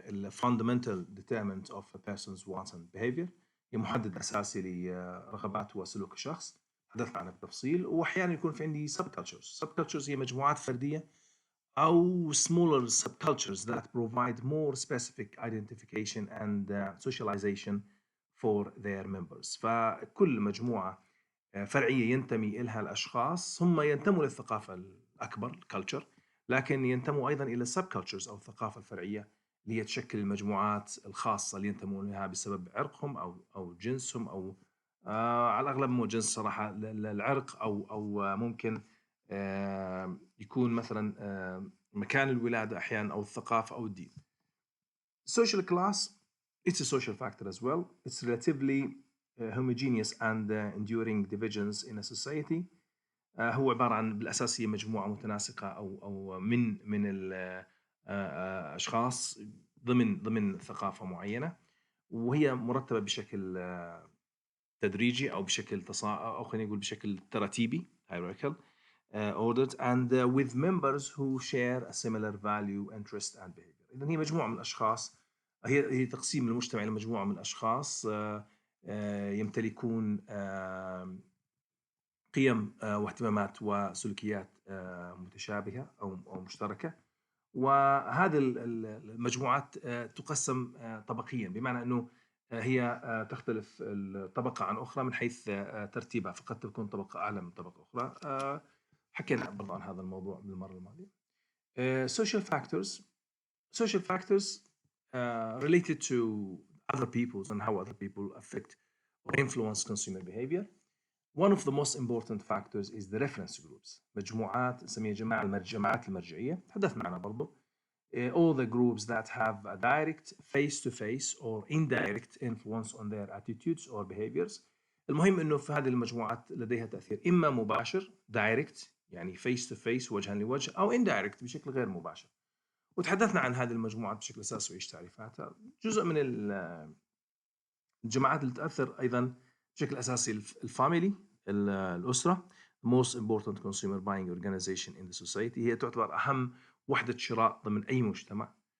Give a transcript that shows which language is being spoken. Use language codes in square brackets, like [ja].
[en] fundamental determinant of a person's wants and behavior، [ar] هي محدد أساسي لرغبات وسلوك الشخص. تحدثنا عنها بتفصيل. وأحيانا يكون في عندي [en] subcultures [ar] هي مجموعات فردية أو [en] smaller subcultures that provide more specific identification and socialization for their members. [ar] فكل مجموعة فرعية ينتمي إلها الأشخاص هم ينتموا للثقافة الأكبر culture، لكن ينتموا أيضا إلى subcultures أو الثقافة الفرعية اللي هي تشكل المجموعات الخاصة اللي ينتمون لها بسبب عرقهم أو جنسهم أو على الأغلب مو جنس صراحة، العرق أو ممكن يكون مثلا مكان الولادة أحيانا أو الثقافة أو الدين. [en] Social class, it's a social factor as well. It's relatively homogeneous and enduring divisions in a society. [ar] هو عبارة عن بالأساس هي مجموعة متناسقة أو من الأشخاص ضمن ثقافة معينة، وهي مرتبة بشكل تدريجي أو بشكل أو خلينا نقول بشكل تراتيبي [en] hierarchical ordered and with members who share a similar value, interest and behavior. [ar] إذن هي مجموعة من الأشخاص، هي تقسيم المجتمع إلى مجموعة من الأشخاص يمتلكون قيم واهتمامات وسلوكيات متشابهة أو مشتركة. وهذه المجموعات تقسم طبقيا، بمعنى أنه هي تختلف الطبقة عن أخرى من حيث ترتيبها، فقد تكون طبقة أعلى من طبقة أخرى. حكينا برضو عن هذا الموضوع بالمرة الماضية. [en] Social factors related to other people and how other people affect or influence consumer behavior. One of the most important factors is the reference groups. [ar] مجموعات نسميها جماعات المرجعية، تحدثنا عنها برضو. [en] All the groups that have a direct face-to-face or indirect influence on their attitudes or behaviors. [ar] المهم إنه في هذه المجموعات لديها تأثير إما مباشر [en] direct [ar] يعني [en] face to face [ar] وجها لوجه أو indirect بشكل غير مباشر. وتحدثنا عن هذه المجموعات بشكل أساسي وإيش تعريفاتها. جزء من الجماعات اللي تأثر أيضا بشكل أساسي الفاميلي، الأسرة. [en] most important consumer buying organization in the society، [ar] هي تعتبر أهم وحدة شراء ضمن أي مجتمع.